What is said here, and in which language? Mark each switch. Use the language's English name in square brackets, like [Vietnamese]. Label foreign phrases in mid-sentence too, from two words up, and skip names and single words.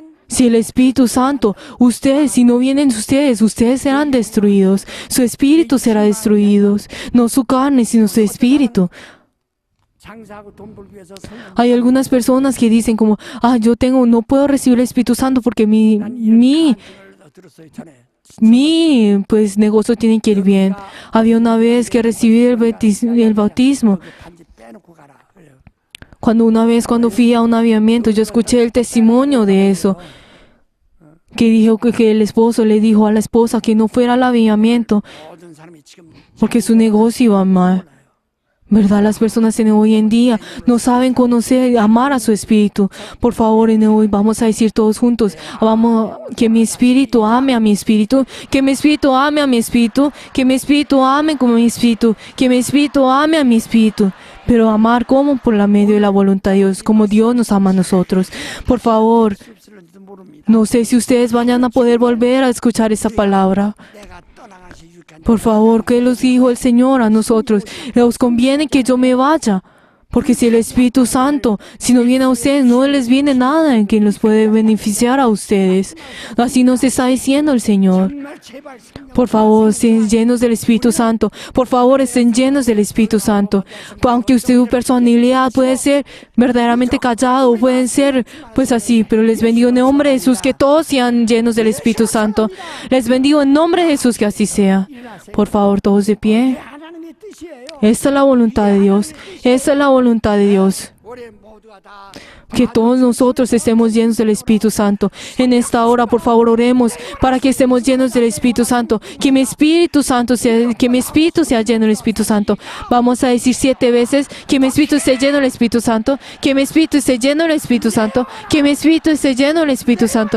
[Spanish] Si el Espíritu Santo, si no vienen ustedes serán destruidos. Su espíritu será destruido. No su carne, sino su espíritu. [Korean] 장사하고 돈 벌기 위해서 성령 [Spanish] Hay algunas personas que dicen como, no puedo recibir el Espíritu Santo porque mi [Korean] 들었어요 전에. [Spanish] pues negocio tiene que ir bien. Había una vez que recibí el bautismo. [Korean] 반지 빼놓고 가라. 그래요. [Spanish] Cuando fui a un avivamiento, yo escuché el testimonio de eso. que dijo que el esposo le dijo a la esposa que no fuera al avivamiento [Korean] 모든 사람이 지금 [Spanish] porque su negocio iba mal. ¿Verdad? Las personas en hoy en día no saben conocer, amar a su espíritu. Por favor, en hoy vamos a decir todos juntos, vamos, que mi espíritu ame a mi espíritu, que mi espíritu ame a mi espíritu, que mi espíritu ame como mi espíritu, que mi espíritu ame a mi espíritu. Pero amar como por la medio de la voluntad de Dios, como Dios nos ama a nosotros. Por favor, [Korean] 있을지도 모릅니다. [Spanish] no sé si ustedes vayan a poder volver a escuchar esa palabra. [Korean] 내가 떠나가시 유익한 [Spanish] Por favor, que los dijo el Señor a nosotros. Les conviene que yo me vaya. Porque si el Espíritu Santo, si no viene a ustedes, no les viene nada en que los puede beneficiar a ustedes. Así nos está diciendo el Señor. [Korean] 정말 제발 성령 [Spanish] Por favor, estén llenos del Espíritu Santo. Por favor, estén llenos del Espíritu Santo. Aunque usted su personalidad puede ser verdaderamente callado, pueden ser pues así, pero les bendigo en nombre de Jesús que todos sean llenos del Espíritu Santo. Les bendigo en nombre de Jesús que así sea. Por favor, todos de pie. [Korean] 하나님의 뜻이에요. [Spanish] Esta es la voluntad de Dios. Esta es la voluntad de Dios. [Korean] 우리 모두가 다 [Spanish] Que todos nosotros estemos llenos del Espíritu Santo. En esta hora, por favor, oremos para que estemos llenos del Espíritu Santo. Que mi Espíritu Santo sea, que mi Espíritu sea lleno del Espíritu Santo. Vamos a decir 7 veces que mi Espíritu esté lleno del Espíritu Santo. Que mi Espíritu esté lleno del Espíritu Santo. Que mi Espíritu esté lleno del Espíritu Santo.